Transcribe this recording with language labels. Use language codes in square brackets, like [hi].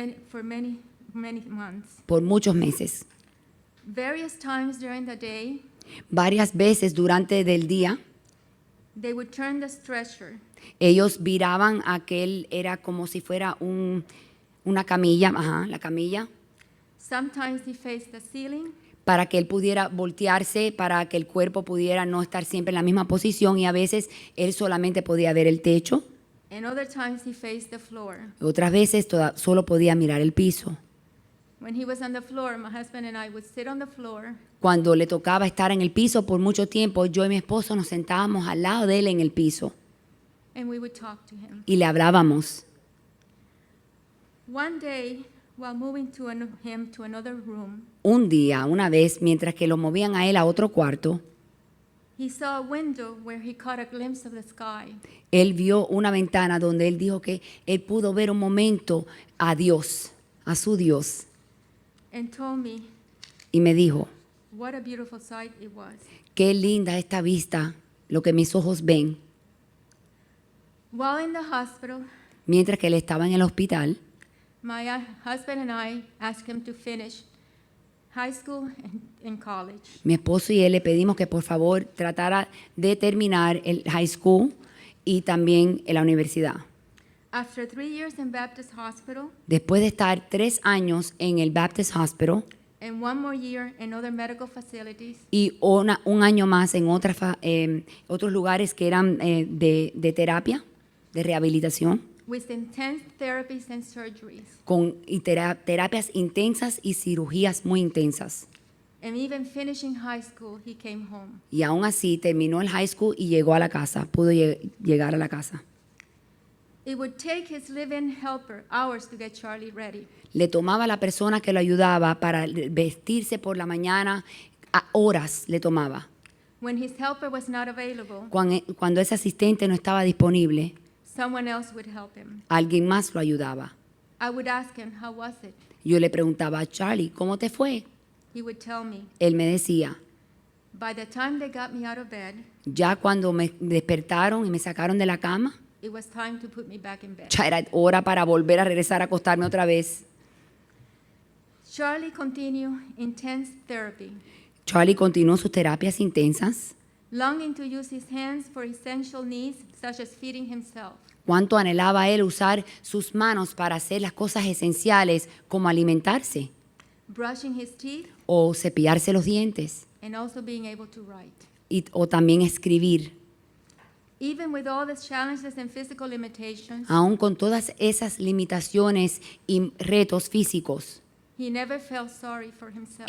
[en] For many months. [es] Por muchos meses. [en] Various times during the day, [es] Varias veces durante el día, [en] they would turn the stretcher [es] ellos viraban aquel, era como si fuera una camilla, la camilla, [en] Sometimes he faced the ceiling, [es] para que él pudiera voltearse, para que el cuerpo pudiera no estar siempre en la misma posición, y a veces él solamente podía ver el techo, [en] and other times he faced the floor. [es] otras veces solo podía mirar el piso. [en] When he was on the floor, my husband and I would sit on the floor [es] Cuando le tocaba estar en el piso por mucho tiempo, yo y mi esposo nos sentábamos al lado de él en el piso [en] and we would talk to him. [es] y le hablábamos. [en] One day, while moving him to another room, [es] Un día, una vez, mientras que lo movían a él a otro cuarto, [en] he saw a window where he caught a glimpse of the sky. [es] él vio una ventana donde él dijo que él pudo ver un momento a Dios, a su Dios, [en] And told me [es] y me dijo, [en] what a beautiful sight it was. [es] qué linda esta vista, lo que mis ojos ven. [en] While in the hospital, [es] Mientras que él estaba en el hospital, [en] my husband and I asked him to finish high school and college. [es] mi esposo y él le pedimos que por favor tratara de terminar el high school y también en la universidad. [en] After 3 years in Baptist Hospital [es] Después de estar 3 años en el Baptist Hospital [en] and 1 more year in other medical facilities, [es] y un año más en otros lugares que eran de terapia, de rehabilitación, [en] with intense therapies and surgeries, [es] terapias intensas y cirugías muy intensas. [en] and even finishing high school, he came home. [es] Y aún así terminó el high school y llegó a la casa, pudo llegar a la casa. [en] It would take his live-in helper hours to get Charlie ready. [es] Le tomaba a la persona que lo ayudaba para vestirse por la mañana, a horas le tomaba. [en] When his helper was not available, [es] Cuando ese asistente no estaba disponible, [en] someone else would help him. [es] alguien más lo ayudaba. [en] I would ask him, how was it? [es] Yo le preguntaba a Charlie, ¿cómo te fue? [en] He would tell me, [es] Él me decía, [en] by the time they got me out of bed, [es] ya cuando me despertaron y me sacaron de la cama, [en] it was time to put me back in bed. [es] ya era hora para volver a regresar a acostarme otra vez. [en] Charlie continued intense therapy, [es] Charlie continuó sus terapias intensas. [en] longing to use his hands for essential needs such as feeding himself. [es] Cuánto anhelaba él usar sus manos para hacer las cosas esenciales como alimentarse [en] Brushing his teeth, [es] o cepillarse los dientes [en] and also being able to write. [es] o también escribir. [en] Even with all the challenges and physical limitations, [es] Aún con todas esas limitaciones y retos físicos, [en] he never felt sorry for himself.